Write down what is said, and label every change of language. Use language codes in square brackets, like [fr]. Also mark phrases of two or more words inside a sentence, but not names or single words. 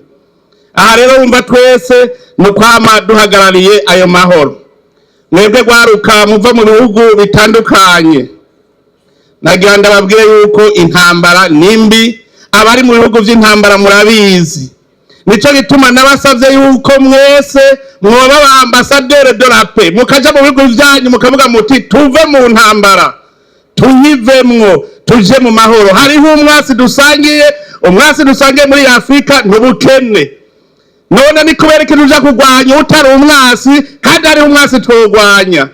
[rn] Aha rero wumva twese no kwama duhagarariye ayo mahoro. Mwebwe rwaruka muva mu bihugu bitandukanye, nagira ndababwire yuko intambara nimbi, abari mu bihugu vy'intambara murabizi. Nico gituma nabasavye yuko mwese mwoba ba ambasaderi [fr] de la paix [rn] mukaja mu bihugu vyanyu mukavuga muti tuve mu ntambara tuyivemwo tuje mu mahoro. Hariho umwasi dusangiye muri Afrika n'ubukene. None ni kubera ikintu uja kurwanya utari umwasi kandi ari umwasi twogwanya.